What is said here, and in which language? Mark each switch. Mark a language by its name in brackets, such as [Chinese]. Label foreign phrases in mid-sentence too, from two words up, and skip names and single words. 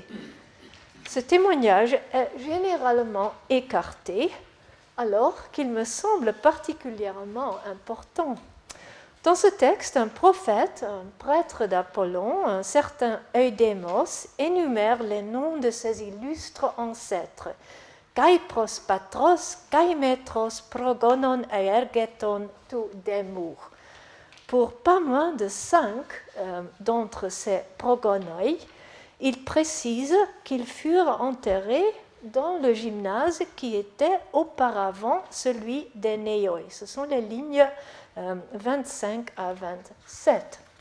[French] Ce témoignage est généralement écarté, alors qu'il me semble particulièrement important. Dans ce texte, un prophète, un prêtre d'Apollon, un certain Eudémos, énumère les noms de ses illustres ancêtres. [Greek] καὶ πρὸς πατρὸς, καὶ μητρὸς προγόνων εὐεργετῶν τοῦ δήμου. [French] Pour pas moins de 5 d'entre ces progonoi, il précise qu'ils furent enterrés dans le gymnase qui était auparavant celui des néoi. Ce sont les lignes 25 à 27.